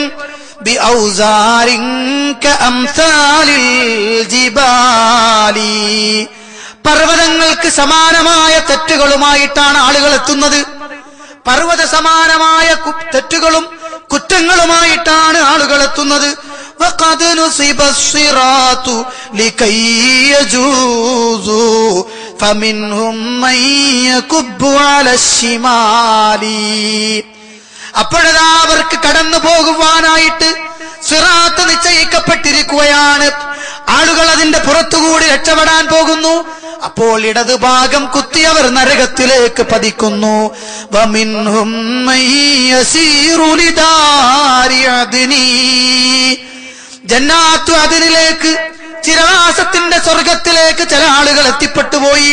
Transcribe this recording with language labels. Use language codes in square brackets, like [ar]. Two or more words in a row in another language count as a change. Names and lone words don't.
[ar] بأوزار كأمثال الجبال, [ml] പർവ്വതങ്ങൾക്ക് സമാനമായ തെറ്റുകളുമായിട്ടാണ് ആളുകൾ എത്തുന്നത്. പർവ്വത സമാനമായ തെറ്റുകളും കുറ്റങ്ങളുമായിട്ടാണ് ആളുകൾ എത്തുന്നത്. [ar] وقد نصب الصراط لكي يجوزوا فمنهم من يكب على الشمال. [ml] അപ്പോഴതാ അവർക്ക് കടന്നു പോകുവാനായിട്ട് സിറാത്ത് നിശ്ചയിക്കപ്പെട്ടിരിക്കുകയാണ്. ആളുകൾ അതിന്റെ പുറത്തുകൂടി രക്ഷപ്പെടാൻ പോകുന്നു. അപ്പോൾ ഇടതുഭാഗം കുത്തിയവർ നരകത്തിലേക്ക് പതിക്കുന്നു. [ar] ومنهم من يسير لدار عدن, [ml] ജന്നാത്തു അദ്നിലേക്ക്, ചിരവാസത്തിന്റെ സ്വർഗത്തിലേക്ക് ചില ആളുകൾ എത്തിപ്പെട്ടുപോയി.